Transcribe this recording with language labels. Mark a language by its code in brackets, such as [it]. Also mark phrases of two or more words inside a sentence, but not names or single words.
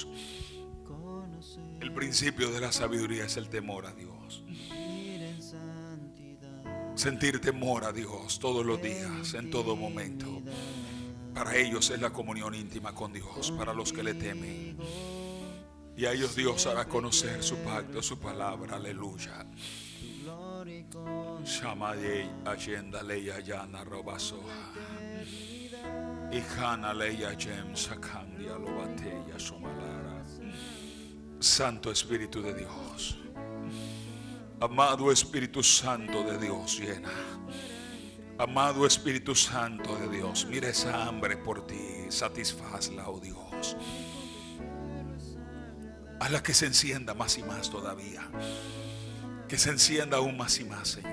[es] El principio de la sabiduría es el temor a Dios. Sentir temor a Dios todos los días, en todo momento. Para ellos es la comunión íntima con Dios, para los que le temen. Y a ellos Dios hará conocer su pacto, su palabra. Aleluya. Shamayei ayenda leya yana robasoha. Ijana leya jem sakandia lobateya somalara. Santo Espíritu de Dios, amado Espíritu Santo de Dios, llena. Amado Espíritu Santo de Dios, mira esa hambre por ti, satisfazla, oh Dios. Hazla que se encienda más y más todavía, que se encienda aún más y más, Señor.